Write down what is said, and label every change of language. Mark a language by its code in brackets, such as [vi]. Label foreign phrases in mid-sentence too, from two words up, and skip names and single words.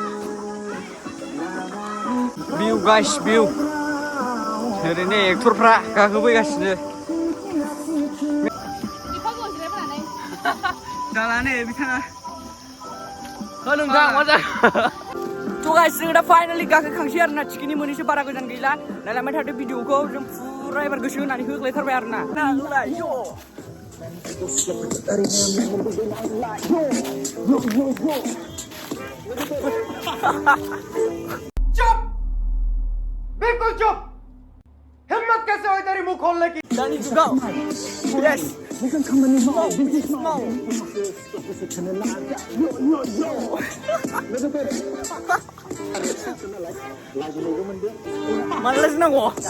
[brx] भिउ गाइस भिउ ओरैनो एक्टरफ्रा गाखोबोगासिनो दालानो बिथाङा नोंथां मा जाखो थ' गाइस जोङो दा फाइनालि गाखोखांसै आरो ना टिकेटनि मोनैसो बारा गोजान गैला नायलांबाय थादो भिडिअखौ जों फुरा एबार गोसो होनानै होग्लायथारबाय आरो ना [hi] चुप बिल्कुल चुप हिम्मत कैसे हुई तेरी मुंह खोलने की [brx] दानी चुका यस मालाय नांगौ